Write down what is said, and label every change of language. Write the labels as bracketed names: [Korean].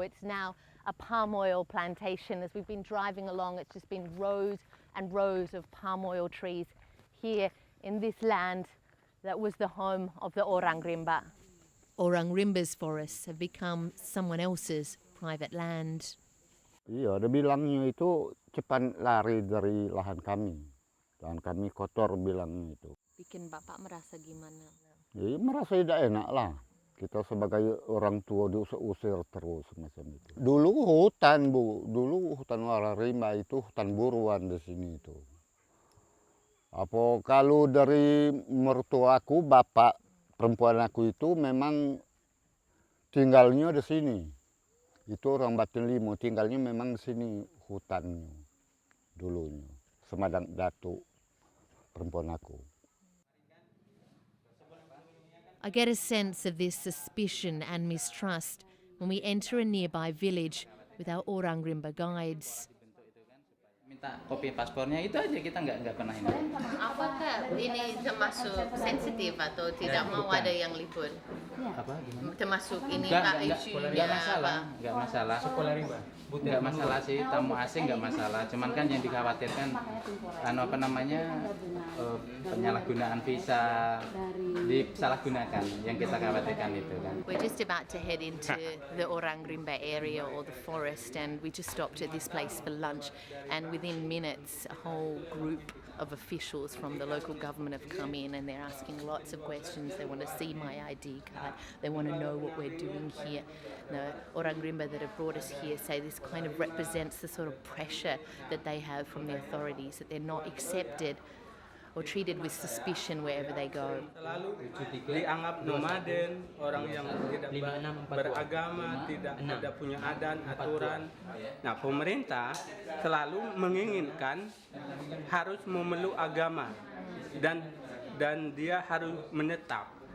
[English] It's now a palm oil plantation. As we've been driving along, it's just been rows and rows of palm oil trees here in this land that was the home of the Orang Rimba. Orang Rimba's forests have become someone else's private land. [Indonesian] Iya, dia bilangnya itu cepat lari dari lahan kami. Lahan kami kotor bilangnya itu. Bikin Bapak merasa gimana? Ya, merasa tidak enak lah. Kita sebagai orang tua diusir terus macam itu. Dulu hutan Bu, dulu hutan Orang Rimba itu hutan buruan di sini itu. Apa kalau dari mertuaku, bapak perempuan aku itu memang tinggalnya di sini. Itu orang Batin Limo, tinggalnya memang di sini hutannya dulunya. Semadang Datuk perempuan aku. [English] I get a sense of this suspicion and mistrust when we enter a nearby village with our Orang Rimba guides. [Indonesian] Minta kopi paspornya itu aja, kita nggak pernah ini. Apakah ini termasuk sensitif atau tidak mau bukan. ada yang liput? Apa gimana? Termasuk ini Nggak isunya masalah, nggak masalah. Nggak masalah sih, tamu asing nggak masalah. Cuman kan yang dikhawatirkan penyalahgunaan visa, disalahgunakan, yang kita khawatirkan itu kan. [English] We're just about to head into the Orang Rimba area or the forest, and we just stopped at this place for lunch, and within minutes a whole group of officials from the local government have come in and they're asking lots of questions. They want to see my ID card. They want to know what we're doing here. The Orang Rimba that have brought us here say this kind of represents the sort of pressure that they have from the authorities, that they're not accepted or treated with suspicion wherever they go. [Indonesian] Selalu dianggap nomaden, orang yang tidak beragama, tidak ada punya adat, aturan. Nah, pemerintah selalu menginginkan harus memeluk agama dan dia harus menetap.